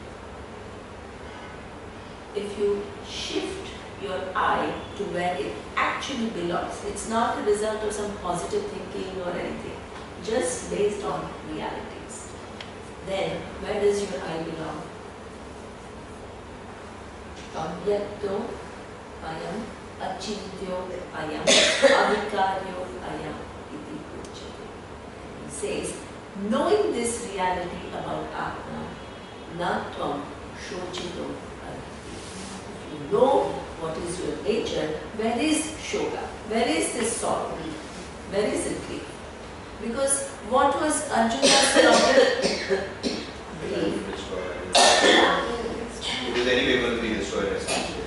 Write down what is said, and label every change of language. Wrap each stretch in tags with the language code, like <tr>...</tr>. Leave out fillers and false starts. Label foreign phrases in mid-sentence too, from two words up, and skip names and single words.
<en>If you shift your eye to where it actually belongs, it's not the result of some positive thinking or anything, just based on realities. Then, where does your eye belong?</en> <sa>Avyakto ayam, achintyo ayam, avikaryo ayam iti uchyate.</sa> <en>He says, knowing this reality about Atma,</en> <sa>na tvam shochito arhati.</sa> <en>If you know what is your nature, where is shoka? Where is this sorrow? Where is it grief? Because what was Arjuna's problem? Grief. It is anyway going to be destroyed at some stage.</en>